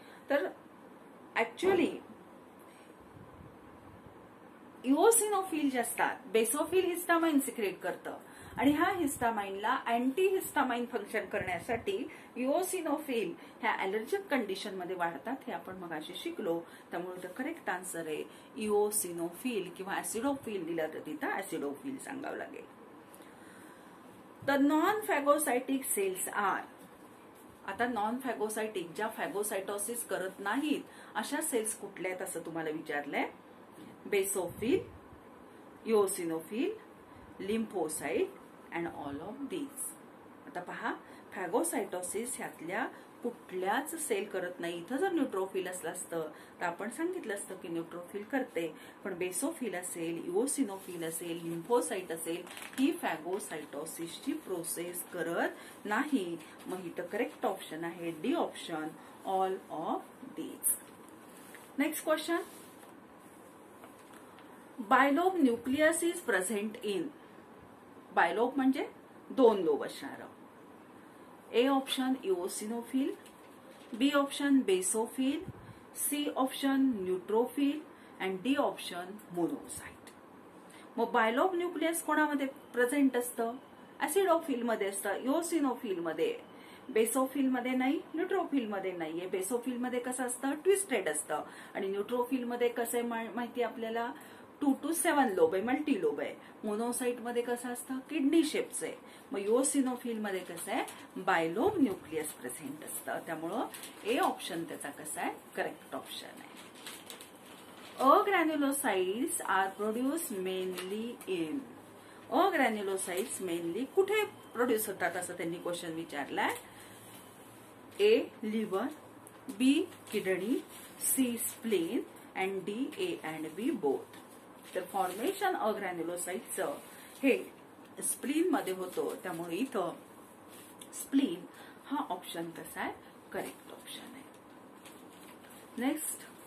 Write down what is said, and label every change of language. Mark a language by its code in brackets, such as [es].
[mr] तर actually eosinophil जे असतात, बेसोफिल हिस्टामाइन सिक्रेट करतं आणि ह्या हिस्टामाइनला अँटी हिस्टामाइन फंक्शन करण्यासाठी इओसिनोफिल ह्या ॲलर्जिक कंडिशन मध्ये वाढतात, हे आपण मगाशी शिकलो. त्यामुळे करेक्ट आन्सर आहे इओसिनोफिल किंवा ऍसिडोफिल दिलं तर तिथं ऍसिडोफिल सांगावं लागेल. [en] The non phagocytic cells are. [mr] आता नॉन फॅगोसाइटिक ज्या फॅगोसाइटोसिस करत नाहीत अशा सेल्स कुठल्या आहेत असं तुम्हाला विचारलंय. [en] Basophil, eosinophil, lymphocyte and all of these. [mr] आता पहा, फॅगोसाइटोसिस ह्यातल्या कुठल्याच सेल करत नाही. इथं जर न्यूट्रोफिल असलं असतं तर आपण सांगितलं असतं की न्यूट्रोफिल करते, पण बेसोफिल असेल, इओसिनोफिल असेल, लिम्फोसाइट असेल, ही फॅगोसाइटोसिसची प्रोसेस करत नाही. मग इथं करेक्ट ऑप्शन आहे D option [en] All of these. Next question. Bilobe nucleus is present in. [mr] Bilobed म्हणजे दोन लोब असणार. [en] A option eosinophil, B option basophil, C option neutrophil and D option monocyte. [mr] मग बायलोब न्यूक्लियस कोणामध्ये present असतं, ऍसिडोफिल मध्ये असतं, eosinophil मध्ये, basophil मध्ये नाही, न्यूट्रोफिल मध्ये नाहीये. बेसोफिल मध्ये कसं असतं, ट्विस्टेड असतं आणि न्यूट्रोफिल मध्ये कसं आहे माहिती आपल्याला, 2 to 7 लोब आहे, मल्टी लोब आहे. मोनोसाइट मध्ये कसं असतं, किडनी शेपचं आहे. मग इओसिनोफिल मध्ये कसं आहे, बायलोब न्यूक्लियस प्रेझेंट असतं. त्यामुळं ए ऑप्शन त्याचा कसा आहे, करेक्ट ऑप्शन आहे. [en] Agranulocytes are produce mainly in. [mr] अग्रॅन्युलोसाइट्स mainly कुठे प्रोड्यूस होतात असं त्यांनी question विचारलाय. [en] A liver, B kidney, C spleen and D A and B both. [mr] तर फॉर्मेशन अग्रॅन्युलोसाइटचं हे स्प्लीन मध्ये होतं, त्यामुळे इथं स्प्लीन हा ऑप्शन कसा आहे, करेक्ट ऑप्शन आहे. नेक्स्ट.